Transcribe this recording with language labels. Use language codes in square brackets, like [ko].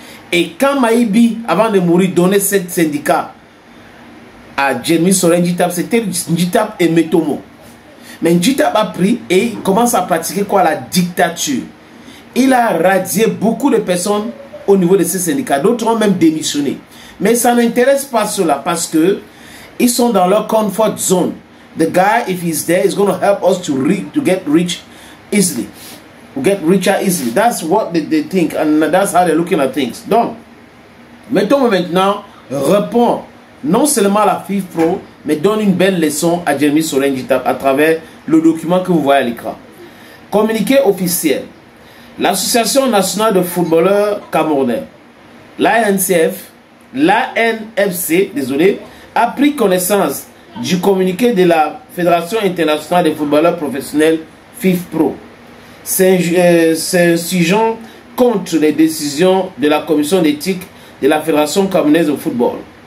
[fr] Et quand Maïbi, avant de mourir, donnait ce syndicat à Jérémy Soren-Djitap, c'était Djitap et Metomo. Mais Djitap a pris et il commence à pratiquer quoi? La dictature. Il a radié beaucoup de personnes au niveau de ces syndicats. D'autres ont même démissionné. Mais ça n'intéresse pas cela parce que ils sont dans leur [en] comfort zone. The guy, if he's there, is going to help us to get rich easily. To get richer easily. That's what they think and that's how they're looking at things. [fr] Donc, Metomo maintenant répond non seulement à la FIFPro, mais donne une belle leçon à Jérémy Soren-Djitap à travers le document que vous voyez à l'écran. Communiqué officiel. L'Association nationale de footballeurs camerounais, l'ANCF, l'ANFC, désolé, a pris connaissance du communiqué de la Fédération internationale des footballeurs professionnels FIFPro, s'insurgeant contre les décisions de la commission d'éthique de la Fédération camerounaise de football,